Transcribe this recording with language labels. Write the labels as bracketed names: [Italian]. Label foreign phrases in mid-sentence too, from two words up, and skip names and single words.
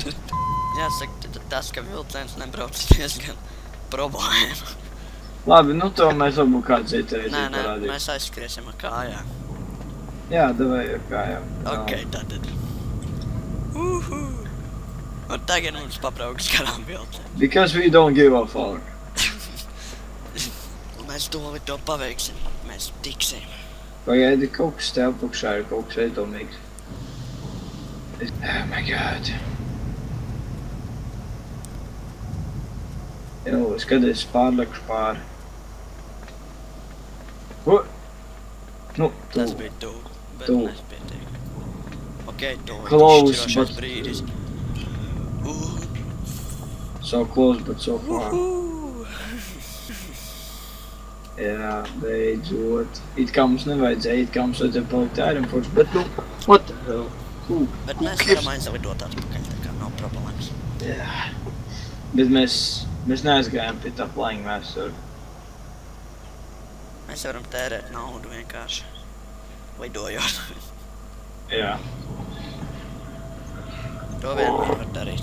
[Latvian] Jāsaka, tas, ka vilciens nebrauc diezgan problēma. Labi, nu to mēs varbūt kādu citu reizi parādīt. Nē, mēs aizskriesim ar kājām. Jā, davai ar kājām. Ok, tātad. Un tagad mums pabrauks garām vilcienu. [English] Because we don't give a fuck. [Latvian] Mēs to paveiksim. Mēs tiksim. Pagaidi, kaut kas te apakšā ir kaut kas iedomīgs. [English] Oh my god. [Latvian] Jau, skaties, pārlekšu pāri. Nu, Tas bija tuvu, bet nespietiek. Ok, tuvu, close, izšķirošais brīdis. [English] So close, but so far. [Latvian] Jā, beidzot. It kā mums nevajadzēja, it kā mums vajadzēja palikt Ironforge, bet nu, [English] what the hell? [Latvian] Bet mēs varam aizlidot atpakaļ, tā kā nav problēmas. Jā. Bet mēs neaizgājām pie tā [English] flying master. [Latvian] Mēs varam tērēt naudu vienkārši lidojot. Jā. To vien var darīt.